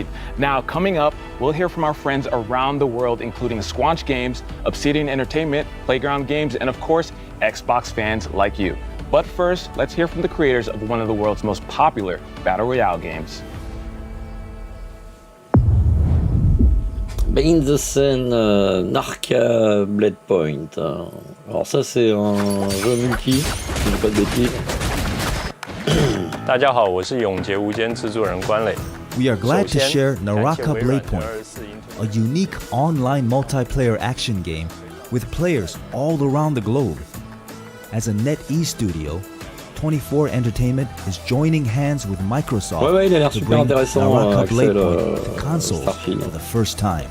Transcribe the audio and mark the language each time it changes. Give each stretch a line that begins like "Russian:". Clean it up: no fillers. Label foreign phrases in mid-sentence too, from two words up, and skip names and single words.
English: Now, coming up, we'll hear from our friends around the world, including Squanch Games, Obsidian Entertainment, Playground Games, and of course, Xbox fans like you. But first, let's hear from the creators of one of the world's most popular Battle Royale games. In the scène, Narca Blade Point.
French: Alors ça c'est un jeu multi, si je dis pas de bêtises.
Chinese: 大家好，我是永劫无间制作人关磊。
English: We are glad to share Naraka Blade Point, a unique online multiplayer action game with players all around the globe. As a NetEase studio, 24 Entertainment is joining hands with Microsoft to bring Naraka Blade Point to consoles for the first time.